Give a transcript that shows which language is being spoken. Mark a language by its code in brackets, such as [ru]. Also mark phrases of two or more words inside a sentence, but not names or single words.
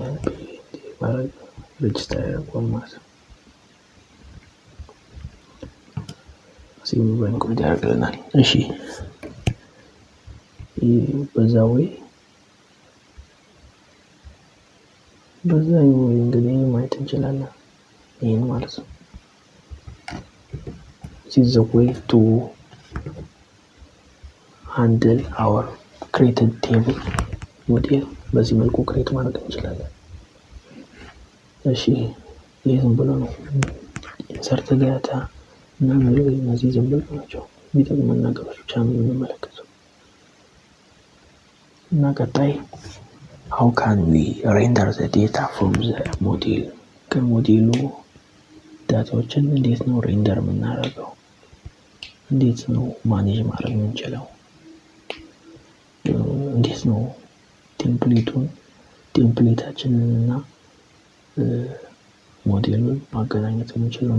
[am] ሬጂስተር ያደርገዋል ማለት ነው። ሲሙ ባንኮድ ያደርግልናል። እሺ በዛኛው እንግዲህ ማየት እንችላለን። ይሄን ማለት ነው። [en] this is a way to handle our created table [am] ሞዴል በዚህ መልኩ ክሬት ማድረግ እንችላለን። እሺ ይሄ ዝም ብሎ ነው [en] insert data [am] እና እነዚህ ዝም ብሎ ናቸው የሚጠቅመን ነገሮች ብቻ ነው የምንመለከተው። እና ቀጣይ [en] how can we render the data from the model [am] ከሞዴሉ ዳታዎችን እንዴት ነው ሬንደር የምናደርገው? እንዴት ነው ማኔጅ ማድረግ የምንችለው? እንዴት ነው ቴምፕሌታችንን እና ሞዴሉን ማገናኘት የምንችለው?